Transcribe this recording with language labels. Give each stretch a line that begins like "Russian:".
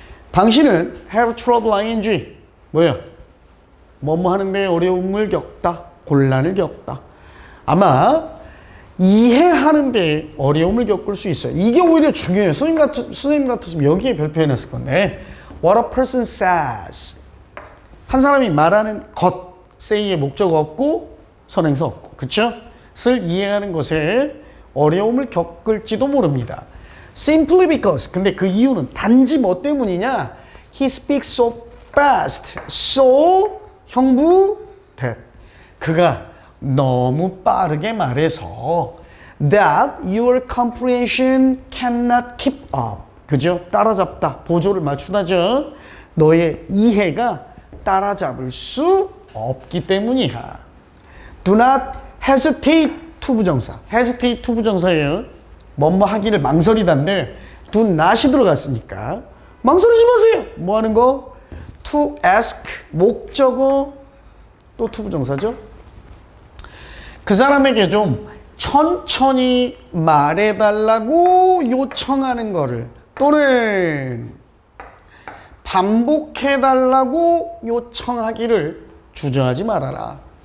Korean: 당신은
English: have trouble ing.
Korean: 뭐예요? 뭐뭐 하는데 어려움을 겪다. 곤란을 겪다. 아마 이해하는데 어려움을 겪을 수 있어요. 이게 오히려 중요해요. 선생님 같았으면 여기에 별표해놨을 건데
English: What a person says.
Korean: 한 사람이 말하는 것, say의 목적 없고 선행사 없고, 그쵸? 을 이해하는 것에 어려움을 겪을지도 모릅니다.
English: Simply because.
Korean: 근데 그 이유는 단지 뭐 때문이냐?
English: He speaks so fast. So 형부 that.
Korean: 그가 너무 빠르게 말해서
English: that your comprehension cannot keep up.
Korean: 그죠? 따라잡다. 보조를 맞추다죠. 너의 이해가 따라잡을 수 없기 때문이야.
English: Do not hesitate 투부정사.
Korean: hesitate 투부정사예요. 뭐뭐 하기를 망설이다인데 do not이 들어갔으니까 망설이지 마세요. 뭐 하는 거?
English: to ask
Korean: 목적어 또 투부정사죠. 그 사람에게 좀 천천히 말해달라고 요청하는 거를 또는 반복해달라고 요청하기를 주저하지 말아라.